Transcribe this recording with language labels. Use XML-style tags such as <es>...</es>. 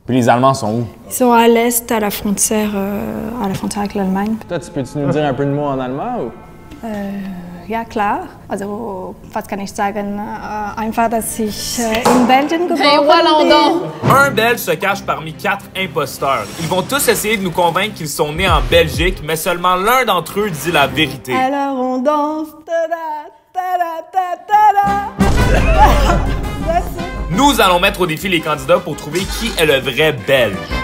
<fr>Puis les Allemands sont où? Ils sont à l'est, à la frontière avec l'Allemagne. Toi, peux-tu nous dire un peu de mots en allemand ou?</fr> <de>Ja, klar. Also, was kann ich sagen? Einfach, dass ich in Belgien geboren bin.</de> <fr>Un Belge se cache parmi 4 imposteurs. Ils vont tous essayer de nous convaincre qu'ils sont nés en Belgique, mais seulement l'un d'entre eux dit la vérité. Alors on danse, tada, tada, tada. Nous allons mettre au défi les candidats pour trouver qui est le vrai Belge.</fr>